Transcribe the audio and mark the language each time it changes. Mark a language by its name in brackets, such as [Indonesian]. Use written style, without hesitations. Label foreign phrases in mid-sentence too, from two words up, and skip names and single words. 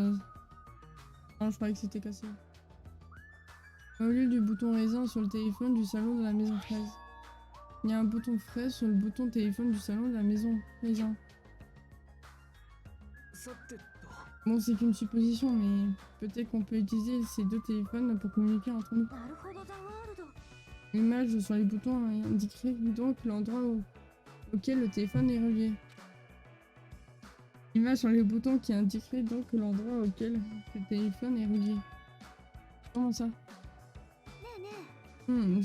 [French] Non, je croyais que c'était cassé. Au lieu du bouton raisin sur le téléphone du salon de la maison fraise, il y a un bouton fraise sur le bouton téléphone du salon de la maison raisin. [Japanese] さてと [French] Bon, c'est qu'une supposition, mais peut-être qu'on peut utiliser ces deux téléphones pour communiquer entre nous. [Japanese] なるほどザワールド [French] L'image sur les boutons indiquerait donc l'endroit auquel le téléphone est relié. L'image sur les boutons qui indiquerait donc l'endroit auquel le téléphone est relié. Comment ça? [Japanese] ねえね